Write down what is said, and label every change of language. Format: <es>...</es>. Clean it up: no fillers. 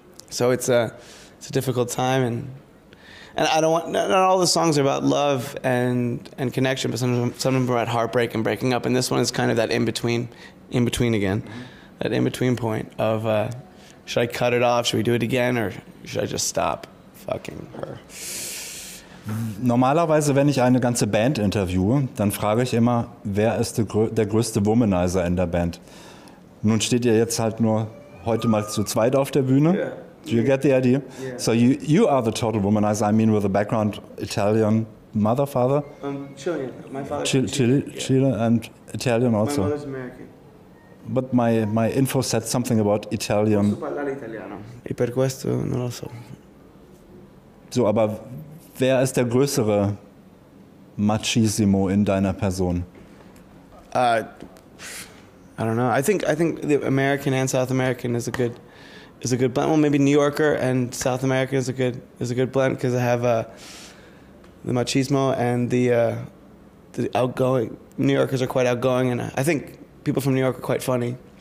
<en>So it's a difficult time, and I don't want, not all the songs are about love and connection, but some of them are about heartbreak and breaking up, and this one is kind of that in between again, that in between point of, should I cut it off, should we do it again, or should I just stop fucking her?</en> <de>Normalerweise, wenn ich eine ganze Band interviewe, dann frage ich immer, wer ist der größte Womanizer in der Band? Nun steht ihr jetzt halt nur heute mal zu zweit auf der Bühne.</de> <en>Yeah. Do you get the idea? Yeah. So you are the total womanizer. I mean, with a background Italian mother, father? Chilean. My father Chile and Italian also. My mother's American. But my info said something about Italian.</en> <it>Posso parlare italiano. E per questo non lo so.</it> <de>So, aber wer ist der größere Machismo in deiner Person?</de> <en>I don't know. I think the American and South American is a good blend. Well, maybe New Yorker and South American is a good blend, because I have the machismo and the outgoing. New Yorkers are quite outgoing, and I think people from New York are quite funny.</en>